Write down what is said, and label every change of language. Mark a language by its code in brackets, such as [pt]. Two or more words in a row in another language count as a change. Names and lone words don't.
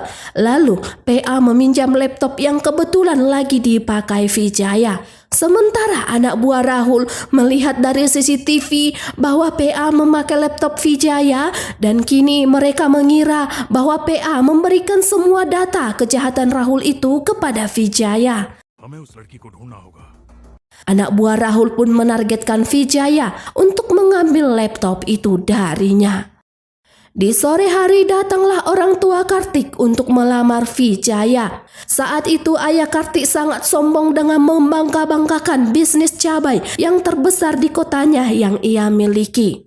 [id] Lalu PA meminjam laptop yang kebetulan lagi dipakai Vijaya. Sementara anak buah Rahul melihat dari CCTV bahwa PA memakai laptop Vijaya dan kini mereka mengira bahwa PA memberikan semua data kejahatan Rahul itu kepada Vijaya. [hi] हमें उस लड़की को ढूंढना होगा [id] Anak buah Rahul pun menargetkan Vijaya untuk mengambil laptop itu darinya. Di sore hari datanglah orang tua Kartik untuk melamar Vijaya. Saat itu ayah Kartik sangat sombong dengan membangga-banggakan bisnis cabai yang terbesar di kotanya yang ia miliki.